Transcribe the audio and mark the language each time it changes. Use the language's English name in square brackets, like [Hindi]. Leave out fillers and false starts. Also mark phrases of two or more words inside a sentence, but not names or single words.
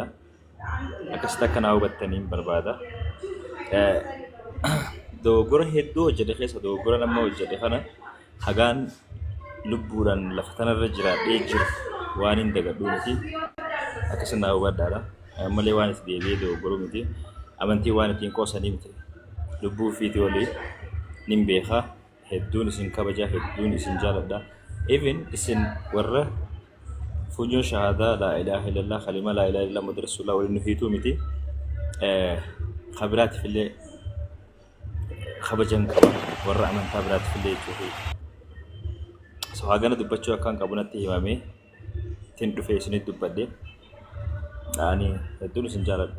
[Oromo] Akkasitti akka naa hubattanii hin barbaada. Dogoggora hedduu hojjete keessa dogoggora nama hojjete kana hagaan lubbuudhaan lafa tanarra jiraadhee jiru waan hin dagadhuu miti akkasii naa hubadhaadha. Malee waan itti deebi'ee dogoggoruu miti. Amantii waan ittiin qoosanii miti. Lubbuu fiitii olii nin beekaa hedduun isin kabajaa hedduun isin jaaladha. Even isin warra funyoon shahaadaa [Arabic] لا إله إلا الله كلمة لا إله إلا الله محمد رسول الله [Oromo] waliin nu hiituu miti. Kabiraatiif illee kabajan qaba warra amantaa biraatiif illee jechuudha. So hagana dubbachuu akkaan qabu natti himamee ittiin dhufee isinitti dubbadhe. Ani hedduun isin jaaladha.